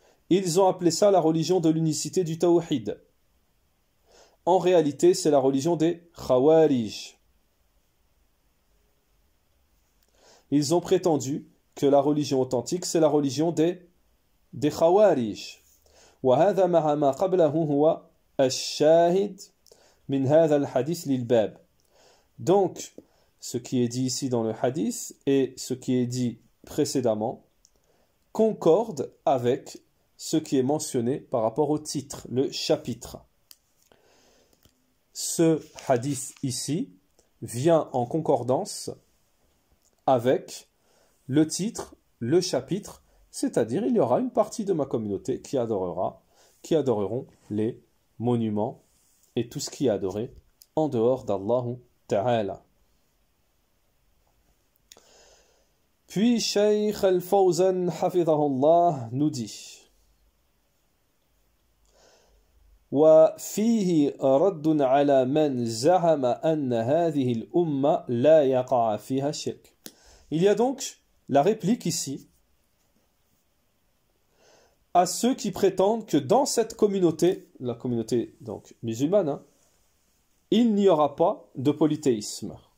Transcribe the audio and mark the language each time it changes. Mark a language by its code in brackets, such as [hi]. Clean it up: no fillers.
[fr] Ils ont appelé ça la religion de l'unicité du Tawhid. En réalité, c'est la religion des Khawarij. Ils ont prétendu que la religion authentique, c'est la religion des Khawarij. [ar] وهذا مع ما قبله هو الشاهد من هذا الحديث للباب. [fr] Donc, ce qui est dit ici dans le hadith et ce qui est dit précédemment concorde avec ce qui est mentionné par rapport au titre, le chapitre. Ce hadith ici vient en concordance avec le titre, le chapitre, c'est-à-dire il y aura une partie de ma communauté qui adoreront les monuments et tout ce qui est adoré en dehors d'Allah Ta'ala. Puis Shaykh Al-Fawzan hafidhahullah nous dit [ar] وفيه رد على من زعم أن هذه الأمة لا يقع فيها الشرك. [fr] Il y a donc la réplique ici à ceux qui prétendent que dans cette communauté, la communauté donc musulmane, hein, il n'y aura pas de polythéisme.